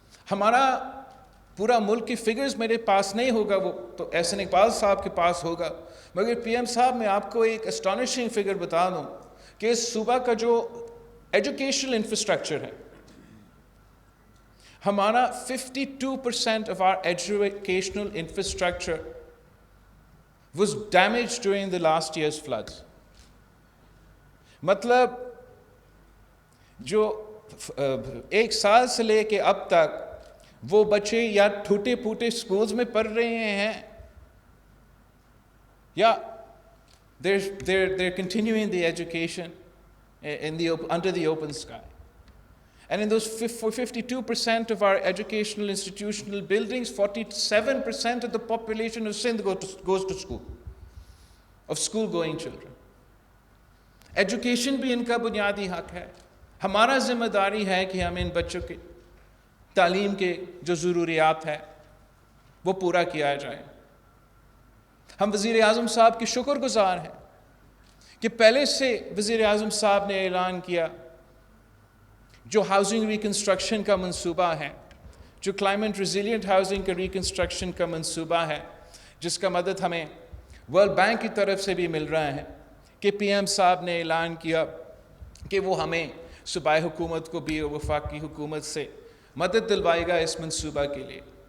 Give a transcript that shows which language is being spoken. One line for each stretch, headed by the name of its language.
Urdu: ہمارا پورا ملک کی فگرز میرے پاس نہیں ہوگا، وہ تو احسن اقبال صاحب کے پاس ہوگا، مگر PM صاحب میں آپ کو ایک اسٹانشنگ فگر بتا دوں کہ اس صوبہ کا جو ایجوکیشنل انفراسٹرکچر ہے، ہمارا
English: 52% of our educational infrastructure was damaged during the last year's floods.
Urdu: مطلب جو 1 سال سے لے کے اب تک وہ بچے یا ٹوٹے پھوٹے سکولز میں پڑھ رہے ہیں یا
English: they're continuing the education under the open sky. And in those 52% of our educational institutional buildings, 47% of the population of Sindh goes to school, of school-going children.
Urdu: Education بھی ان کا بنیادی حق ہے. ہمارا ذمہ داری ہے کہ ہم ان بچوں کے تعلیم کے جو ضروریات ہے وہ پورا کیا جائے. ہم وزیر اعظم صاحب کے شکر گزار ہیں کہ پہلے سے وزیر اعظم صاحب نے اعلان کیا جو ہاؤسنگ ریکنسٹرکشن کا منصوبہ ہے, جو کلائمیٹ ریزیلینٹ ہاؤسنگ کا ریکنسٹرکشن کا منصوبہ ہے, جس کا مدد ہمیں ورلڈ بینک کی طرف سے بھی مل رہا ہے, کہ پی ایم صاحب نے اعلان کیا کہ وہ ہمیں صوبائی حکومت کو بھی اور وفاقی حکومت سے مدد دلوائے گا اس منصوبہ کے لیے.